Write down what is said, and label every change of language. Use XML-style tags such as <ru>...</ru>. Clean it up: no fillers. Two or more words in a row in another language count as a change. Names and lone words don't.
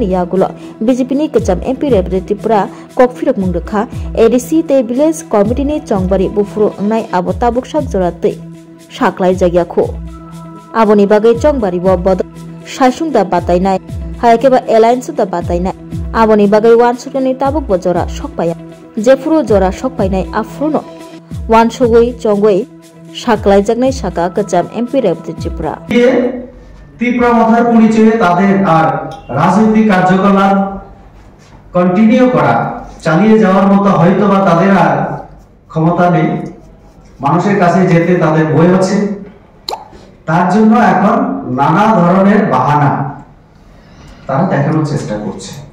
<trp>yagulo BJP ni Kecham MP Reboti Tripura kok phirok mungrekha ADC te village committee ni Chongbari bufuru angnai abo tabuk sak joratei saklai jagyakho aboni bagai Chongbari bo bod saisungda batainai hayakeba alliance da batainai aboni bagai wan sukani tabuk bo jora sokpaya jefuru jora sokpainai afruno wan sugui chongoi saklai jagnai saka Kecham MP Reboti Tripura</trp> <bn>ত্রিপুরা মথার পরিচয়ে তাদের আর রাজনৈতিক কার্যকলাপ কন্টিনিউ করা চালিয়ে যাওয়ার মতো হয়তো বা তাদের আর ক্ষমতা নেই মানুষের কাছে যেতে তাদের ভয় হচ্ছে তার জন্য এখন নানা ধরনের বাহানা তারা দেখানোর চেষ্টা করছে</bn>